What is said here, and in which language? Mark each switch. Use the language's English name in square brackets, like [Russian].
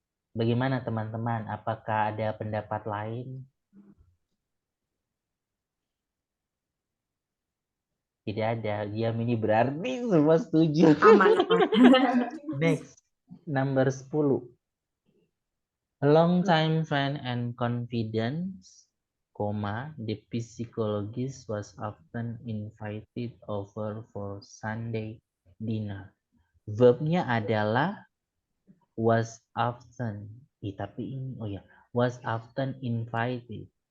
[Indonesian] Bagaimana teman-teman? Apakah ada pendapat lain? Tidak ada. Diam ini berarti semua setuju. Aman. [English] Next, number 10. A long time friend and confidence, the psychologist was often invited over for Sunday dinner. [Indonesian] Verbnya adalah was often. Tapi ini, was often invited.